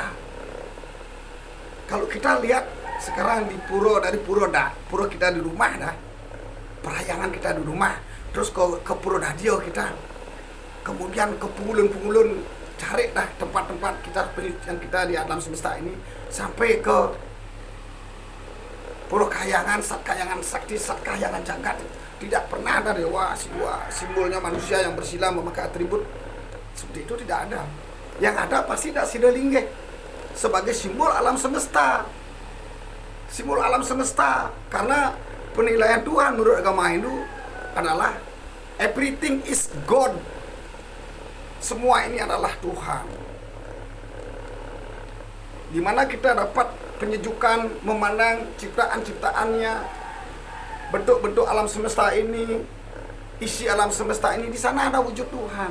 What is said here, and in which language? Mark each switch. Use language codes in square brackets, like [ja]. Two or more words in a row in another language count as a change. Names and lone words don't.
[id] Kalau kita lihat sekarang di pura kita di rumah dah, perayangan kita di rumah, terus ke pura dadio kita, kemudian ke pungulun cari dah tempat-tempat kita yang kita di alam semesta ini, sampai ke pura kayangan, sat kayangan sakti, sat kayangan jagat, tidak pernah ada dewa simbolnya manusia yang bersila memakai atribut seperti itu, tidak ada. Yang ada pasti dak Siddhalingga sebagai simbol alam semesta. Simbol alam semesta, karena penilaian Tuhan menurut agama Hindu adalah [en] everything is God. [id] Semua ini adalah Tuhan. Di mana kita dapat penyejukan memandang ciptaan-ciptaannya, bentuk-bentuk alam semesta ini, isi alam semesta ini, di sana ada wujud Tuhan.